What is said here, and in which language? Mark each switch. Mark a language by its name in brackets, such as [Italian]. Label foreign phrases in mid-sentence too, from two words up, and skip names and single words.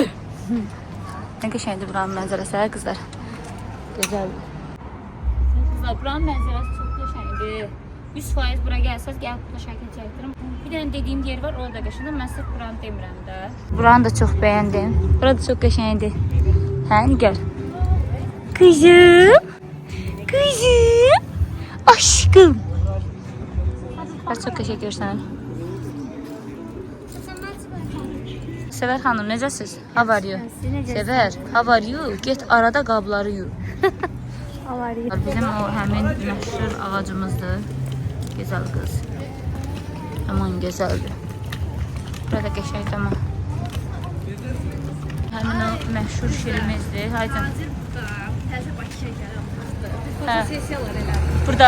[Azerbaijani] Nə qəşəngdir buranın mənzərəsi qızlar. Gözəl. Kızlar buranın mənzərəsi çox qəşəngdir. 100% bura gəlsəz gəlib burada şəkil çəkdirim. Bir dənə dediyim yer var, orada qəşəngdir. Mən sırf buranı demirəm də. Buranı da çox bəyəndim. Burada çox qəşəngdir. Hə, Nigar? [Turkish] Kızım. Kızım. Aşkım. Çok teşekkür ederim. [Azerbaijani] Səvər xanım, necəsiz? [English] How are you? [Azerbaijani] Səvər, [English] how are you? [Azerbaijani] Get arada qabları yu. Bizim o həmin məşhur ağacımızdır. Gözəl qız. Aman gözəldir. Burada qəşəngdir ama. Həmin o məşhur şirimizdir. Haydi. Burada.